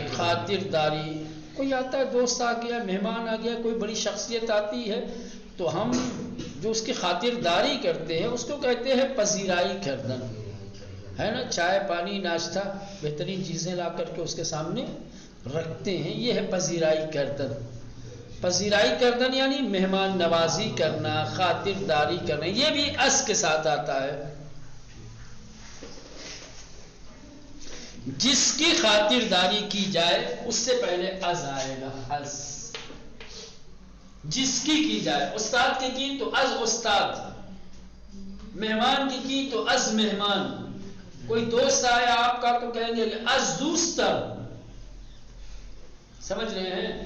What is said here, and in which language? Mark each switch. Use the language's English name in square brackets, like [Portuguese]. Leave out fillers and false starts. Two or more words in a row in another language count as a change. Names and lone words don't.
[Urdu] خاطرداری، کوئی آتا ہے، دوست آ گیا، مہمان آ گیا، کوئی بڑی شخصیت آتی ہے، تو ہم جو اس کی خاطرداری کرتے ہیں اس کو کہتے ہیں [Persian] پذیرائی کردن، [Urdu] ہے نا؟ چائے پانی ناشتہ بہترین چیزیں لا کر کے اس کے سامنے رکھتے ہیں، یہ ہے [Persian] پذیرائی کردن۔ پذیرائی کردن [Urdu] یعنی مہمان نوازی کرنا، خاطرداری کرنا، یہ بھی اس کے ساتھ آتا ہے۔ جس کی خاطرداری کی جائے اس سے پہلے از آئے گا، از۔ جس کی جائے، استاد کی تو [Persian] از استاد، [Urdu] مہمان کی تو [Persian] از مہمان، [Urdu] کوئی دوست آیا آپ کا تو کہیں گے [Persian] از دوستر، [Urdu] سمجھ رہے ہیں؟